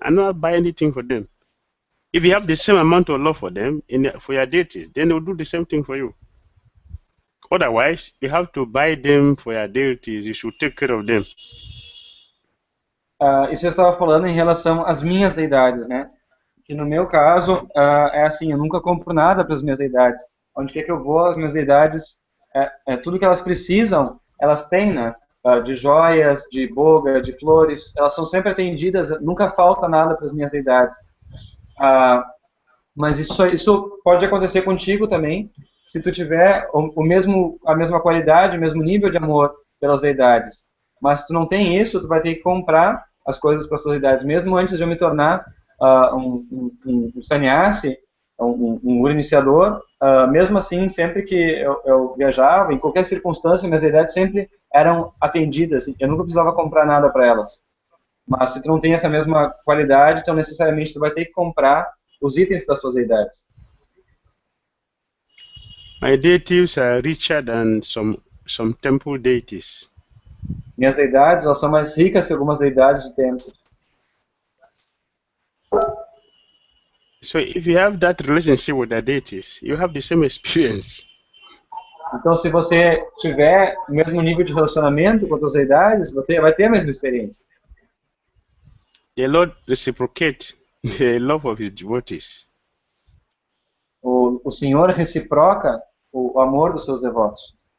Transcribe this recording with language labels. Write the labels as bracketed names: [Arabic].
[English] I don't buy anything for them. If you have the same amount of love for them, for your deities, then they'll do the same thing for you. Otherwise, you have to buy them for your deities. You should take care of them. [Portuguese] Isso eu estava falando em relação às minhas deidades, né? Que no meu caso, é assim, eu nunca compro nada para as minhas deidades. Onde quer que eu vou, as minhas deidades, tudo que elas precisam, elas têm, né? De joias, de boga, de flores, elas são sempre atendidas, nunca falta nada para as minhas deidades. Mas isso pode acontecer contigo também, se tu tiver a mesma qualidade, o mesmo nível de amor pelas deidades. Mas se tu não tem isso, tu vai ter que comprar as coisas para as deidades. Mesmo antes de eu me tornar um sannyasi, um iniciador, mesmo assim, sempre que eu viajava, em qualquer circunstância, minhas deidades sempre eram atendidas. Eu nunca precisava comprar nada para elas. Mas se tu não tem essa mesma qualidade, então necessariamente tu vai ter que comprar os itens para as suas deidades. [English] My deities are richer than some temple deities. [Portuguese] Minhas deidades, elas são mais ricas que algumas deidades de templo. [English] So if you have that relationship with the deities, you have the same experience. [Portuguese] Então, se você tiver o mesmo nível de relacionamento com as deidades, você vai ter a mesma experiência. [English] The Lord reciprocates the love of his devotees. [Portuguese] O Senhor reciproca o amor dos seus devotos.